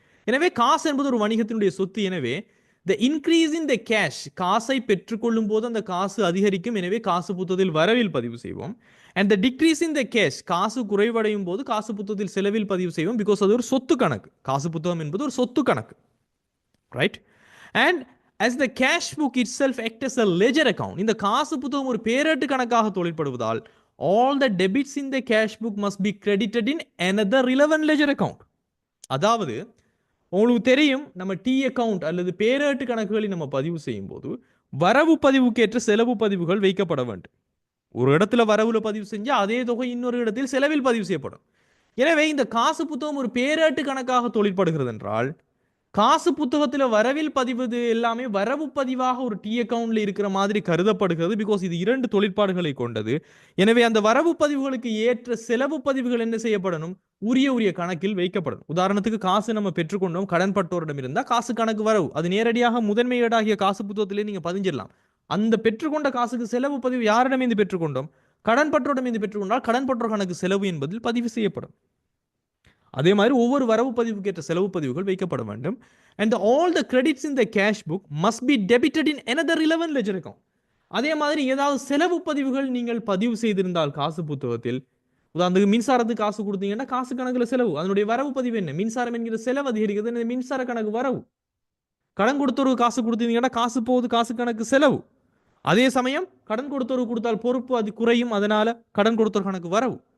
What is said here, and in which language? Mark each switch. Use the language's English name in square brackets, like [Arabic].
[Tamil] எனவே காசு என்பது ஒரு வணிகத்தினுடைய சொத்து. எனவே [English] the increase in the cash, [Tamil] காசை பெற்றுக்கொள்ளும் போது அந்த காசு அதிகரிக்கும். எனவே காசு புத்தகத்தில் வரவில் பதிவு செய்வோம். [English] and the decrease in the cash, [Tamil] காசு குறைவடையும் போது காசு புத்தகத்தில் செலவில் பதிவு செய்வோம். பிகாஸ் அது ஒரு சொத்து கணக்கு, காசு புத்தகம் என்பது ஒரு சொத்து கணக்கு, right? [English] and as the cash book itself acts as a ledger account, [Tamil] இந்த காசு புத்தகம் ஒரு பேரேட்டு கணக்காக தொழிற்படுவதால் [English] all the debits in the cash book must be credited in another relevant ledger account. [Tamil] அதாவது உங்களுக்கு தெரியும் நம்ம டி அக்கவுண்ட் அல்லது பேரேட்டு கணக்குகளை நம்ம பதிவு செய்யும் போது வரவு பதிவுக்கேற்ற செலவு பதிவுகள் வைக்கப்பட வேண்டும். ஒரு இடத்துல வரவுல பதிவு செஞ்சா அதே தொகை இன்னொரு இடத்தில் செலவில் பதிவு செய்யப்படும். எனவே இந்த காசு புத்தகம் ஒரு பேரேட்டு கணக்காக தொழிற்படுகிறது என்றால் காசு புத்தகத்தில் வரவில் பதிவது எல்லாமே வரவு பதிவாக ஒரு டி அக்கவுண்ட்ல இருக்கிற மாதிரி கருதப்படுகிறது. பிகாஸ் இது இரண்டு தொழிற்பாடுகளை கொண்டது. எனவே அந்த வரவு பதிவுகளுக்கு ஏற்ற செலவு பதிவுகள் என்ன செய்யப்படணும்? உரிய கணக்கில் வைக்கப்படணும். உதாரணத்துக்கு காசு நம்ம பெற்றுக்கொண்டோம் கடன்பட்டோரிடம் இருந்தால் காசு கணக்கு வரவு, அது நேரடியாக முதன்மை ஏடாகிய காசு புத்தகத்திலே நீங்க பதிஞ்சிடலாம். அந்த பெற்றுக்கொண்ட காசுக்கு செலவு பதிவு யாரிடமிருந்து பெற்றுக்கொண்டோம்? கடன்பட்டோரிடமிருந்து பெற்றுக்கொண்டால் கடன்பட்டோர் கணக்கு செலவு என்பதில் பதிவு செய்யப்படும். அதே மாதிரி ஒவ்வொரு வரவு பதிவுக்கு ஏற்ற செலவு பதிவுகள் வைக்கப்பட வேண்டும். [English] And all the credits in the cash book must be debited in another relevant ledger account. [Tamil] அதே மாதிரி ஏதாவது செலவு பதிவுகள் நீங்கள் பதிவு செய்திருந்தால் காசு புத்தகத்தில், உதாரணத்துக்கு மின்சாரத்துக்கு காசு கொடுத்தீங்கன்னா காசு கணக்குல செலவு, அதனுடைய வரவு பதிவு என்ன? மின்சாரம் என்கிற செலவு அதிகரிக்கிறது, மின்சார கணக்கு வரவு. கடன் கொடுத்தவருக்கு காசு கொடுத்தீங்கன்னா காசு போகுது, காசு கணக்கு செலவு. அதே சமயம் கடன் கொடுத்தவருக்கு கொடுத்தால் பொறுப்பு அது குறையும், அதனால கடன் கொடுத்தவர் கணக்கு வரவு.